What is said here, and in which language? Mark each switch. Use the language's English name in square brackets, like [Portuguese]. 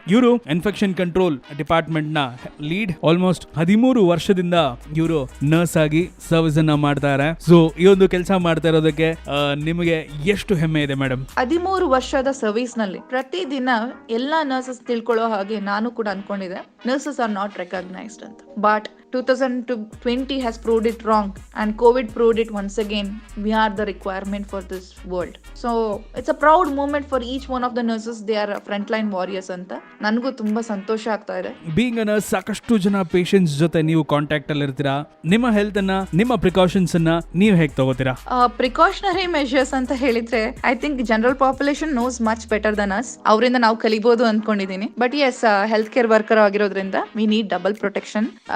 [Kannada] ಇವರು infection control department ನ lead. Almost 13 ವರ್ಷದಿಂದ ಇವರು ನರ್ಸ್ ಆಗಿ ಸರ್ವಿಸ್ ಅನ್ನ ಮಾಡ್ತಾರೆ. ಸೊ ಈ ಒಂದು ಕೆಲಸ ಮಾಡ್ತಾ ಇರೋದಕ್ಕೆ ನಿಮಗೆ ಎಷ್ಟು ಹೆಮ್ಮೆ ಇದೆ ಮೇಡಮ್? 13 ವರ್ಷದ ಸರ್ವಿಸ್ ನಲ್ಲಿ ಪ್ರತಿದಿನ ಎಲ್ಲಾ ನರ್ಸಸ್ ತಿಳ್ಕೊಳ್ಳೋ ಹಾಗೆ ನಾನು ಕೂಡ ಅನ್ಕೊಂಡಿದ್ದೆ, [English] nurses are not recognized [Kannada] ಅಂತ. [English] But 2020 has proved it wrong and COVID proved it once again. We are the requirement for this world. So it's a proud moment for each one of the nurses. They are frontline warriors ಅಂತ. [Kannada] ನನಗೂ ತುಂಬಾ ಸಂತೋಷ ಆಗ್ತಾ ಇದೆ. [English] being a nurse, [Kannada] ಸಾಕಷ್ಟು ಜನ patients ಜೊತೆ ನೀವು contact ಅಲ್ಲಿ ಇರ್ತೀರಾ. ನಿಮ್ಮ ಹೆಲ್ತ್ ಅನ್ನ, ನಿಮ್ಮ ಪ್ರಿಕಾಷನ್ಸ್ ಅನ್ನ ನೀವು ಹೇಗೆ ತಗೋತೀರಾ? [English] precautionary measures [Kannada] ಅಂತ ಹೇಳಿದ್ರೆ [English] I think general population knows much better than us. [Kannada] ಅವರಿಂದ ನಾವು ಕಲಿಬಹುದು ಅನ್ಕೊಂಡಿದೀನಿ. [English] But yes, health care worker ಆಗಿರೋದ್ರಿಂದ we need double protection.